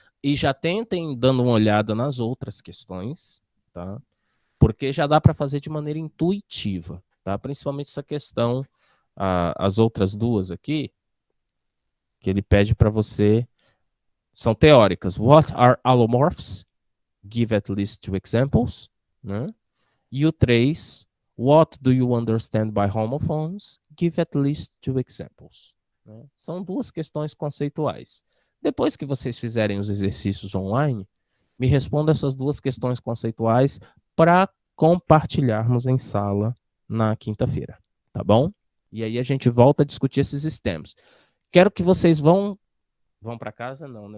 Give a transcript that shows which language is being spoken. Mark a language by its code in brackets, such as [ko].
[pt] E já tentem dando uma olhada nas outras questões, tá? Porque já dá para fazer de maneira intuitiva, tá? Principalmente essa questão, as outras duas aqui, que ele pede para você, são teóricas. [en] What are allomorphs? Give at least 2 examples, né? [pt] E o 3, [en] what do you understand by homophones? Give at least 2 examples. Né? [pt] São duas questões conceituais. Depois que vocês fizerem os exercícios online, me responda essas duas questões conceituais para compartilharmos em sala na quinta-feira, tá bom? E aí a gente volta a discutir esses stems. Quero que vocês vão para casa? Não, né?